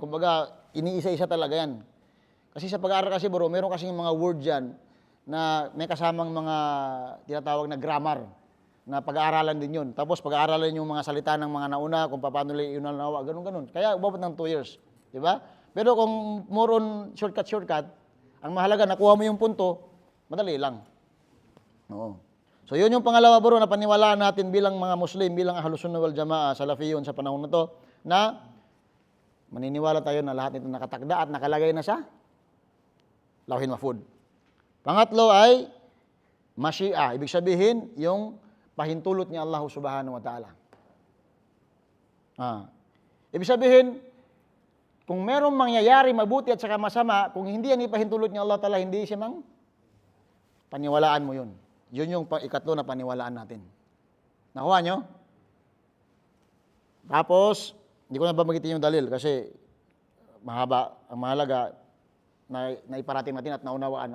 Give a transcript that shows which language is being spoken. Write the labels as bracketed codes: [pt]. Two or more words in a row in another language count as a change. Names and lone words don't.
[tl] Kumbaga, iniisa-isa talaga yan. Kasi sa pag-aaral kasi bro, meron kasing mga word dyan na may kasamang mga tinatawag na grammar na pag-aaralan din yun. Tapos pag-aaralan yung mga salita ng mga nauna, kung paano nila iunalawa, ganun. Kaya umabot ng 2 years. Diba? Pero kung [en] more on shortcut, [tl] ang mahalaga, nakuha mo yung punto, madali lang. Oo. So yun yung pangalawa bro na paniwalaan natin bilang mga Muslim, bilang Ahlus Sunnah wal Jama'ah, Salafiyun sa panahon na to, na maniniwala tayo na lahat ito nakatakda at nakalagay na sa Lawhil Mahfuz. Pangatlo ay Mashi'a, ibig sabihin, yung pahintulot ni Allah [ar] سبحانه وتعالى. [tl] Ibig sabihin, kung merong mangyayari mabuti at saka masama, kung hindi yan ipahintulot ni Allah ta'ala, hindi siya paniwalaan mo yun. Yun yung ikatlo na paniwalaan natin. Nakuha nyo? Tapos, hindi ko na bambagitin yung dalil kasi mahaba, ang mahalaga na iparating natin at naunawaan.